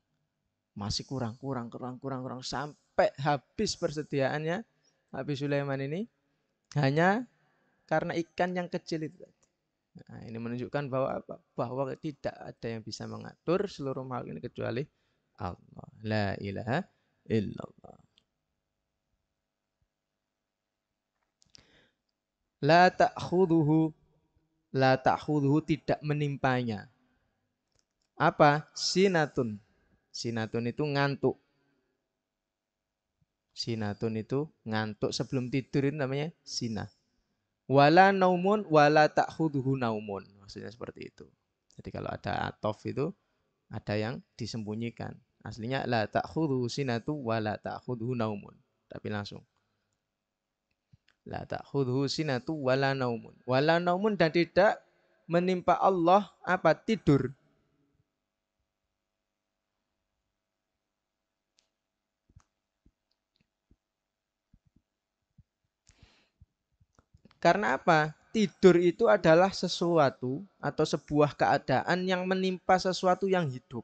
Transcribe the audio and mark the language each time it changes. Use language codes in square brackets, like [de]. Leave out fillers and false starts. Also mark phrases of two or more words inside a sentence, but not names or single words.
[id] Masih kurang. Sampai habis persediaannya Nabi Sulaiman ini hanya karena ikan yang kecil itu. Nah, ini menunjukkan bahwa apa? Bahwa tidak ada yang bisa mengatur seluruh makhluk ini kecuali Allah. [ar] لا إله إلا الله. لا تأخذه [id] tidak menimpanya. Apa? Sinatun. Sinatun itu ngantuk. Sinatun itu ngantuk sebelum tidur, itu namanya sinah. [ar] ولا نوم ولا تأخذه نوم. [id] Maksudnya seperti itu. Jadi kalau ada atof itu ada yang disembunyikan. [ar] Aslinya لا تأخذه سنة ولا تأخذه نوم. [id] Tapi langsung. [ar] لا تأخذه سنة ولا نوم. ولا نوم [id] dan tidak menimpa Allah apa? Tidur. Karena apa? Tidur itu adalah sesuatu atau sebuah keadaan yang menimpa sesuatu yang hidup.